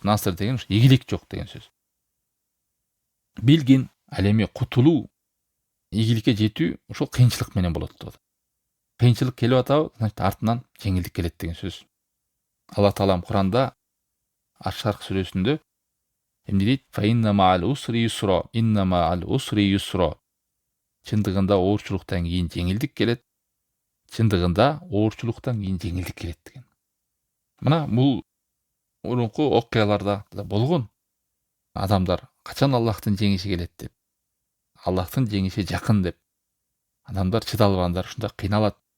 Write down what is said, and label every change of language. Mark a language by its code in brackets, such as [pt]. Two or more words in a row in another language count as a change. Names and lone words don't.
[ky] Насыр деген ийгилик жок деген сөз. Билгин, ал эми кутулуу, ийгиликке жетүү ошол кыйынчылык менен болот деп атат. Кыйынчылык келип атабы, значит артынан жеңилдик келет деген сөз. Алла таалам Куранда Аш-Шарх сүрөсүндө эмне дейт? [ar] فإن مع العسر يسرا، إن مع العسر يسرا. [ky] Чындыгында оорчулуктан кийин жеңилдик келет. Чындыгында оорчулуктан кийин жеңилдик келет деген. Мына бул мурунку окуяларда да болгон. Адамдар качан Аллахтын жеңиши келет деп, Аллахтын жеңиши жакын деп, адамдар чыдалбагандар ушундай кыйналат.